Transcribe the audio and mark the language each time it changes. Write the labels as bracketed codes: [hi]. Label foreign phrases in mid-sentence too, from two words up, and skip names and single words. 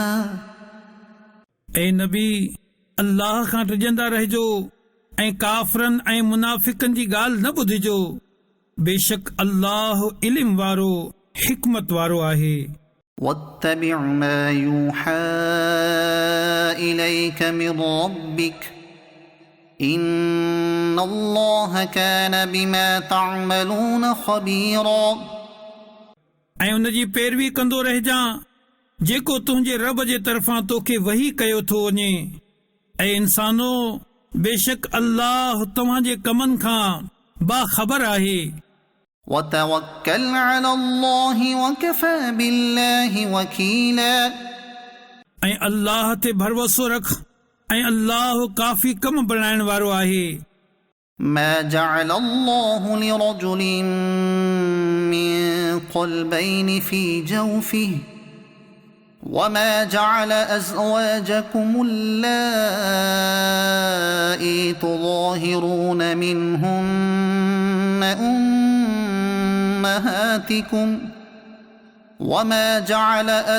[sd] ए नबी, अल्लाह खां टिजंदा रहिजो ऐं काफ़रनि ऐं मुनाफ़िकनि जी ॻाल्हि न ॿुधिजो. बेशक अल्लाह इल्म वारो हिकमत वारो आहे. [ar] واتبع ما يوحى إليك من ربك إن الله كان بما تعملون خبيرا. [sd] ऐं उन जी पैरवी कंदो रहिजां जेको तुंहिंजे रब जे तरफ़ां तोखे वही कयो थो वञे. ऐं इंसानो, बेशक अल्लाह तव्हांजे कमनि खां बाख़बर आहे. [ar] وتوكل على الله وكفى بالله وكيلا. [sd] ऐं अल्लाह ते भरोसो रख ऐं अल्लाह काफ़ी कम बणाइण वारो आहे. [ar] ما جعل الله لرجل من قلبين في جوفه وما جعل أزواجكم اللائي تظاهرون منهن أمهاتكم وما جعل